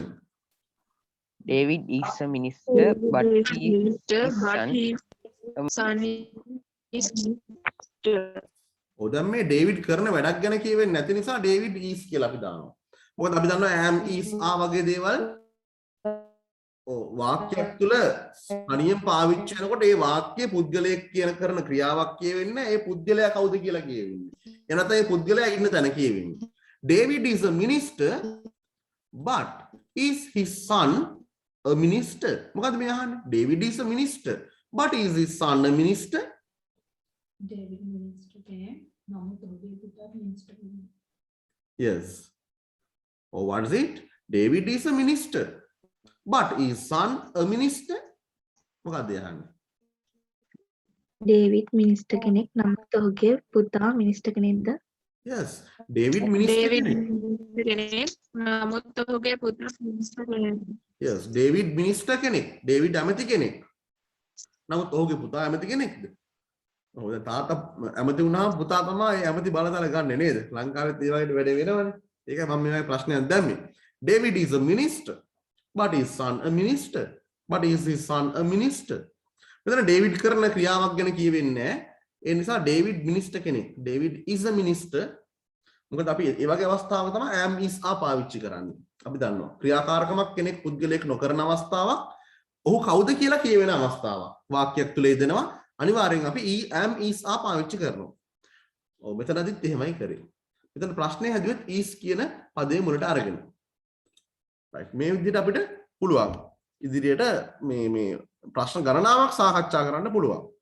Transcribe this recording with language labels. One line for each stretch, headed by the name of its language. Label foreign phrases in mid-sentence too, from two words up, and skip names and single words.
English: David is a minister, but his son is
Sinhala: ඔය දැන් මේ ඩේවිඩ් කරන වැඩක් ගැන කියවෙන්නේ නැති නිසා ඩේවිඩ් is කියලා අපි දානවා. මොකද අපි දන්නවා
English: am is
Sinhala: වගේ දේවල් වාක්‍යයක් තුල අනියම් පාවිච්චි කරනකොට ඒ වාක්‍යය පුද්ගලයෙක් කියන කරන ක්‍රියාවක් කියවෙන්නේ ඒ පුද්ගලයා කවුද කියලා කියවෙන්නේ. එනත ඒ පුද්ගලයා ඉන්න තැන කියවෙන්නේ.
English: David is a minister, but is his son a minister?
Sinhala: මොකද මේ අහන්නේ?
English: David is a minister, but is his son a minister?
Sinhala: David minister කෙනෙක් නමුත් ඔහුගේ පුතා මිනිස්ටර් කෙනෙක්.
English: Yes. Or what is it? David is a minister, but is son a minister?
Sinhala: මොකක්ද අහන්නේ? ඩේවිඩ් මිනිස්ටර් කෙනෙක් නමුත් ඔහුගේ පුතා මිනිස්ටර් කෙනෙක්ද? Yes. David minister කෙනෙක්. කෙනෙක් නමුත් ඔහුගේ පුතා මිනිස්ටර් කෙනෙක්. Yes. David minister කෙනෙක්. David ඇමති කෙනෙක්. නමුත් ඔහුගේ පුතා ඇමති කෙනෙක්ද? ඔව් දැන් තාත්තා ඇමති වුණාම පුතා තමයි ඇමති බලතල ගන්නෙ නේද? ලංකාවෙත් ඒ වගේ වැඩ වෙනවනේ. ඒකයි මම මේ ප්‍රශ්නයක් දැම්මේ.
English: David is a minister, but his son a minister. But is his son a minister?
Sinhala: මෙතන David කරන ක්‍රියාවක් ගැන කියවෙන්නේ නැහැ. ඒ නිසා David minister කෙනෙක්.
English: David is a minister.
Sinhala: මොකද අපි ඒ වගේ අවස්ථාවක තමයි
English: am is are
Sinhala: පාවිච්චි කරන්නේ. අපි දන්නවා ක්‍රියාකාරකමක් කෙනෙක් පුද්ගලයෙක් නොකරන අවස්ථාවක් ඔහු කවුද කියලා කියවෙන අවස්ථාවක්. වාක්‍යයක් තුල යෙදෙනවා. අනිවාර්යෙන් අපි
English: am is are
Sinhala: පාවිච්චි කරනවා. ඔව් මෙතනදිත් එහෙමයි කරේ. මෙතන ප්‍රශ්නේ හැදුවෙත් is කියන පදේ මුලට අරගෙන. right මේ විදිහට අපිට පුළුවන් ඉදිරියට මේ ප්‍රශ්න ගණනාවක් සාකච්ඡා කරන්න පුළුවන්.